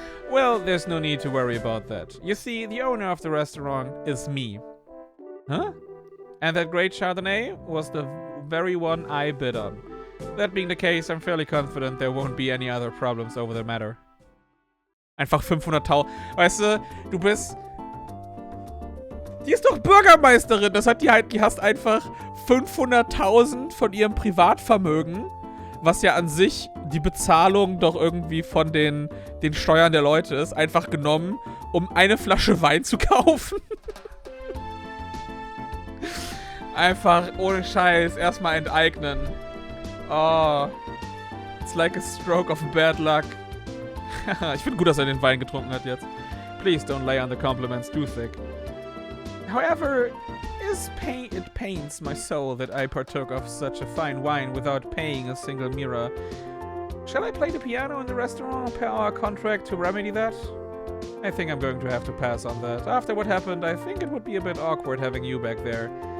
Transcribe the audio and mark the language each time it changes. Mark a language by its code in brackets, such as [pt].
[en] Well, there's no need to worry about that. You see, the owner of the restaurant is me. Huh? And that great Chardonnay was the very one I bid on. That being the case, I'm fairly confident there won't be any other problems over the matter. [de] Einfach 500.000. Weißt du, du bist... Die ist doch Bürgermeisterin. Das hat die hast einfach 500.000 von ihrem Privatvermögen, was ja an sich die Bezahlung doch irgendwie von den Steuern der Leute ist, einfach genommen, um eine Flasche Wein zu kaufen. Einfach ohne Scheiß erstmal enteignen. [en] Oh. It's like a stroke of bad luck. [de] Ich finde gut, dass er den Wein getrunken hat jetzt. [en] Please don't lay on the compliments too thick. However, it pains my soul that I partook of such a fine wine without paying a single mira. Shall I play the piano in the restaurant per our contract to remedy that? I think I'm going to have to pass on that. After what happened, I think it would be a bit awkward having you back there.